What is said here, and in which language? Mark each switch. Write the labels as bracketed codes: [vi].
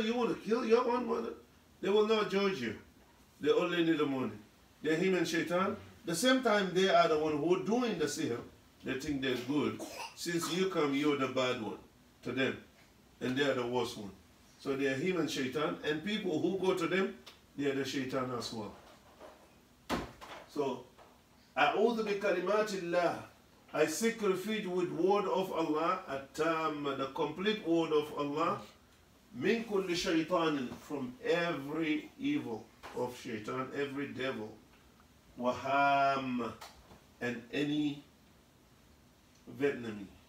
[en] You want to kill your own mother? They will not judge you. They only need the money. They're him and shaitan. The same time, they are the one who are doing the sihr. They think they're good. Since you come, you're the bad one to them. And they are the worst one. So they are him and shaitan. And people who go to them, they are the shaitan as well. [ar] So, أعوذ بكلمات الله. [en] I seek refuge with word of Allah, at-tam, the complete word of Allah, [ar] min kulli shaytanin, [en] from every evil of shaitan, every devil, waham, and any venom